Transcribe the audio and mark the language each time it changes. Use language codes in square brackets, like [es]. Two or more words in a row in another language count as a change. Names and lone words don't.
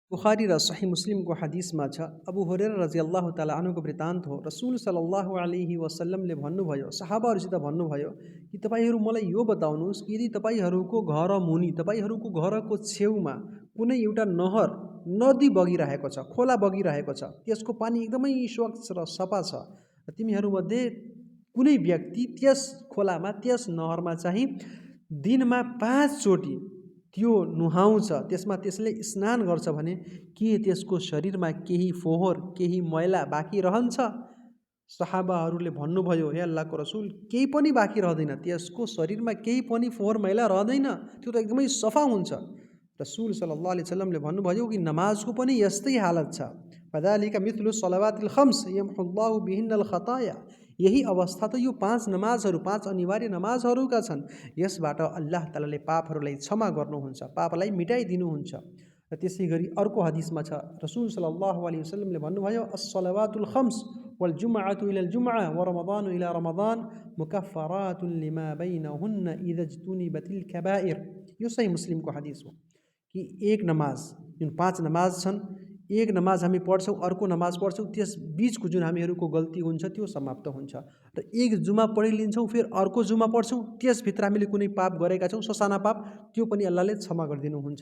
[ne] बुखारी र सही मुस्लिमको हदिसमा छ, अबू हुरैरा [ar] رضي الله تعالى عنه [ne] वृत्तान्त हो। रसूल [ar] صلى الله عليه وسلم [ne] भन्नुभयो, सहाबाहरूसित भन्नुभयो कि तपाईहरू मलाई यो बताउनुहोस् कि यदि तपाईहरूको घर मुनि, तपाईहरूको घरको छेउमा कुनै एउटा नहर, नदी बगिरहेको छ, खोला बगिरहेको छ, त्यसको पानी एकदमै स्वच्छ र सफा छ, र तिमीहरूमध्ये कुनै व्यक्ति त्यस खोलामा, त्यस नहरमा चाहिँ दिनमा 5 चोटि त्यो नुहाउँछ, त्यसमा त्यसले स्नान गर्छ भने के त्यसको शरीरमा केही फोहोर, केही मैला बाँकी रहन्छ? सहाबाहरूले भन्नुभयो, हे अल्लाहको रसूल, केही पनि बाँकी रहँदैन, त्यसको शरीरमा केही पनि फोहोर मैला रहँदैन, त्यो त एकदमै सफा हुन्छ। रसूल [ar] صلى الله عليه وسلم [ne] भन्नुभयो कि नमाजको पनि यस्तै हालत छ। [ar] فذلك مثل الصلوات الخمس يمحو الله بهن الخطايا. [ne] यही अवस्था त यो 5 नमाजहरू, 5 अनिवार्य नमाजहरूका छन्। यसबाट अल्लाह तालाले पापहरूलाई क्षमा गर्नुहुन्छ, पापलाई मिटाइदिनुहुन्छ। र त्यसै गरी अर्को हदिसमा छ, [ar] रसूल صلى الله عليه وسلم भन्नुभयो, الصلوات الخمس والجمعة إلى الجمعة ورمضان إلى رمضان مكفرات لما بينهن إذا اجتنبت الكبائر. [ne] यो सही मुस्लिमको हदिस हो कि एक नमाज, जुन 5 नमाज छन्, एक नमाज हामी पढ्छौँ, अर्को नमाज पढ्छौँ, त्यस बीचको जुन हामीहरूको गल्ती हुन्छ त्यो समाप्त हुन्छ। र एक जुमा पढिलिन्छौँ, फेरि अर्को जुमा पढ्छौँ, त्यसभित्र हामीले कुनै पाप गरेका छौँ, ससाना पाप, त्यो पनि अल्लाहले क्षमा गरिदिनुहुन्छ।